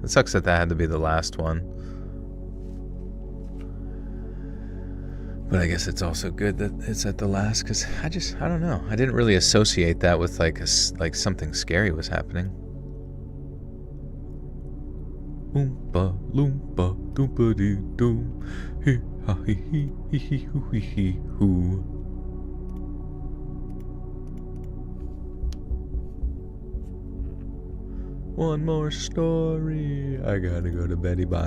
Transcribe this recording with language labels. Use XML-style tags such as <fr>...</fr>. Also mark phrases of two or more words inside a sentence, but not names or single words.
<en>It sucks that had to be the last one. But I guess it's also good that it's at the last, because I don't know. I didn't really associate that with like something scary was happening. Oompa loompa doompa dee doom. Hee ha hee hee hee hee hoo hee hee hoo. One more story. I gotta go to beddy, bye.</en>